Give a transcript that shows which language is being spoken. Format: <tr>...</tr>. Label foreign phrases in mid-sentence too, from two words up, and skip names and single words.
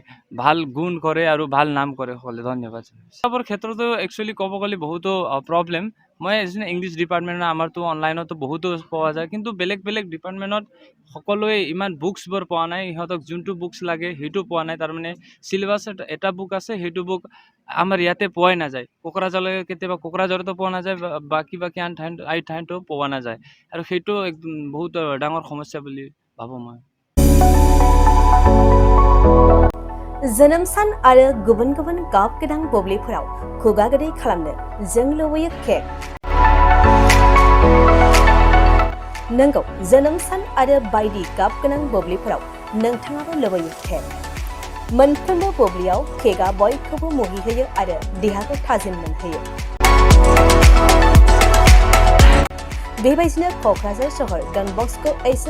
<as>ভাল গুণ কৰে আৰু ভাল নাম কৰে সকলে ধন্যবাদ চবৰ ক্ষেত্ৰতো একচুৱেলি ক'ব গ'লে বহুতো প্ৰব্লেম মই</as> <en>English department</en> <as>আমাৰতো অনলাইনতো বহুতো পোৱা যায় কিন্তু বেলেগ বেলেগ ডিপাৰ্টমেণ্টত সকলোৱে ইমান বুকছবোৰ পোৱা নাই সিহঁতক যোনটো বুকছ লাগে সেইটো পোৱা নাই তাৰমানে চিলেবাছত এটা বুক আছে সেইটো বুক আমাৰ ইয়াতে পোৱাই নাযায় কোকৰাঝাৰলৈকে কেতিয়াবা কোকৰাঝাৰতো পোৱা নাযায় বাকী আন ঠাইতো পোৱা নাযায় আৰু সেইটো একদম বহুত ডাঙৰ সমস্যা বুলি ভাবোঁ মই</as> <brx>जोनोम सान आरो गुबुन गुबुन गाब गोनां बुब्लिफोराव खुगा गोदै खालामनो जों लुबैयो केक नंगौ जोनोम सान आरो बायदि गाब गोनां बुब्लिफोराव नोंथाङाबो लुबैयो केक मोनफ्रोमबो बुब्लियाव केकआ बयखौबो मुहिहोयो आरो देहाखौ थाजिम मोनहोयो बेबायदिनो क'क्राझार सहर डन बस्क' एच.एस.</brx>